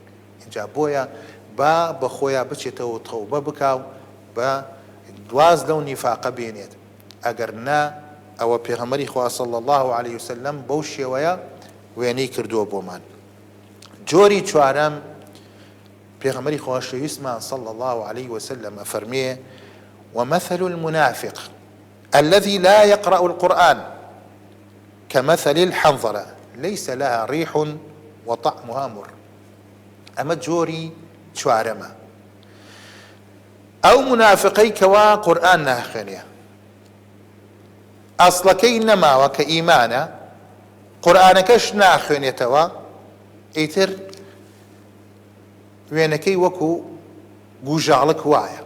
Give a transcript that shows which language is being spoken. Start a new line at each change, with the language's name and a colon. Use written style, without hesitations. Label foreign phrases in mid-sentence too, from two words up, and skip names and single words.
Central Kurdish: اینجا بۆیە با بە خۆیان بچێتەوە تەوبە بکاو، بە دواز لەو نیفاقە بێنێت. ئەگەر نا ئەوە پێغەمبەری خوا
Arabic: صلی الله عليه وسلم
Central Kurdish: بەو شێوەیە وێنەی کردووە بۆمان. جۆری چوارەم پێغەمبەری خوا شەویستمان
Arabic: صلی الله عليه وسلم ئەفەرمێ: ومثل المنافق الذي لا يقرأ القرآن كمثل الحنظلة ليس لها ريح وطعمها مر.
Central Kurdish: ئەمە جۆری چوارەمە. ئەو منافقەی کەوا قورئان ناخوێنێ، ئەسڵەکەی نەماوە کە ئیمانە، قورئانەکەش ناخوێنێتەوە، ئیتر وێنەکەی وەکو گوژاڵک وایە.